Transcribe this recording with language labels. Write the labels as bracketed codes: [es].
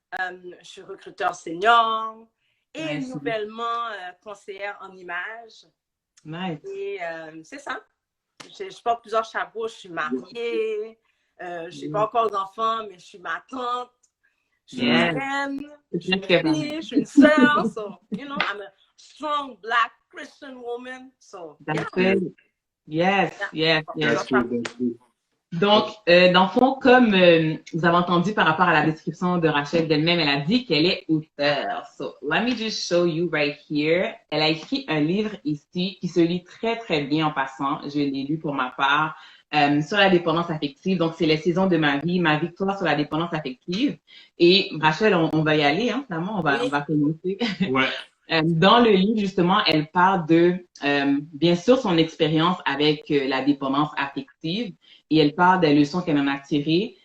[fr] Je suis recruteur senior. Et nouvellement conseillère en images. [en] Nice. [fr] Et c'est ça. Je porte plusieurs chapeaux. Je suis mariée. Je n'ai pas encore d'enfants, mais je suis ma tante. Je suis une reine. Je suis une fille. Je suis une sœur. [en] So, you know, I'm a strong Black Christian woman. So, that's good. Yes. That's good. [fr] Donc, dans le fond, comme vous avez entendu par rapport à la description de Rachel d'elle-même, elle a dit qu'elle est auteure. [en] So, let me just show you right here. [fr] Elle a écrit un livre ici qui se lit très, très bien en passant. Je l'ai lu pour ma part. Sur la dépendance affective. Donc, c'est les saisons de ma vie, ma victoire sur la dépendance affective. Et Rachel, on va y aller, hein, finalement, on va commencer. Ouais. Dans le livre, justement, elle parle de, bien sûr, son expérience avec la dépendance affective et elle parle des leçons qu'elle en a tirées.